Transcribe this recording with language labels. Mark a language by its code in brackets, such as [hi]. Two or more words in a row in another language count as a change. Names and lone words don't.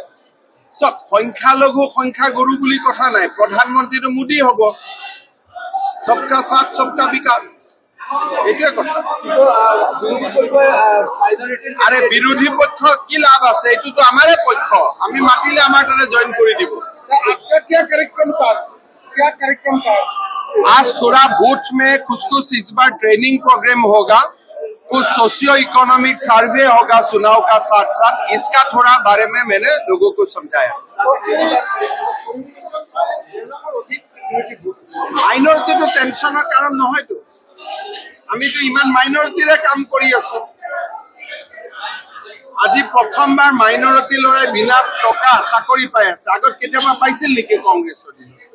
[as] চব সংখ্যালঘু সংখ্যাগুৰু বুলি কথা নাই, প্ৰধানমন্ত্ৰীটো মোদী হ'ব। [hi] सबका साथ सबका विकास, [as] এইটোৱে কথা। আরে বিৰোধী পক্ষ কি লাভ আছে? এইটোতো আমাৰে পক্ষ, আমি মাতিলে আমাৰ তাতে জইন কৰি দিব। [hi] आज थोड़ा बूथ में कुछ इस बार [en] training program [hi] होगा, कुछ [en] socio economic survey [hi] होगा चुनाव का साथ साथ, इसका थोड़ा बारे में मैंने लोगों को समझाया। [as] মাইনৰিটিটো টেনচনৰ কাৰণ নহয়তো, আমিতো ইমান মাইনৰিটিৰে কাম কৰি আছো। আজি প্ৰথমবাৰ মাইনৰিটি ল'ৰাই বিনা টকা চাকৰি পাই আছে, আগত কেতিয়াবা পাইছিল নেকি কংগ্ৰেছৰ দিনত?